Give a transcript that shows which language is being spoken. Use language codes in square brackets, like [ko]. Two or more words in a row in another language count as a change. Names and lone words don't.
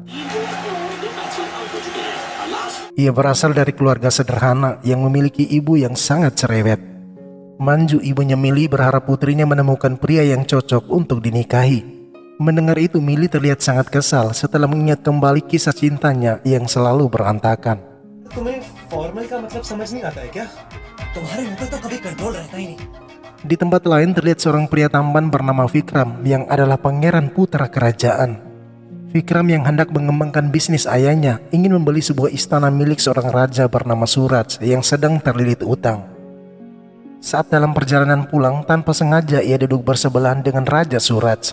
[id] Ia berasal dari keluarga sederhana yang memiliki ibu yang sangat cerewet. Manju ibunya Millie berharap putrinya menemukan pria yang cocok untuk dinikahi. Mendengar itu, Millie terlihat sangat kesal setelah mengingat kembali kisah cintanya yang selalu berantakan. [hi] तुम्हें फॉर्मल का मतलब समझ नहीं आता है क्या? तुम्हारे मुंह पे तो कभी कंट्रोल रहता ही नहीं. [id] Di tempat lain terlihat seorang pria tampan bernama Vikram yang adalah pangeran putra kerajaan. Vikram yang hendak mengembangkan bisnis ayahnya ingin membeli sebuah istana milik seorang raja bernama Suraj yang sedang terlilit utang. Saat dalam perjalanan pulang, tanpa sengaja ia duduk bersebelahan dengan Raja Suraj.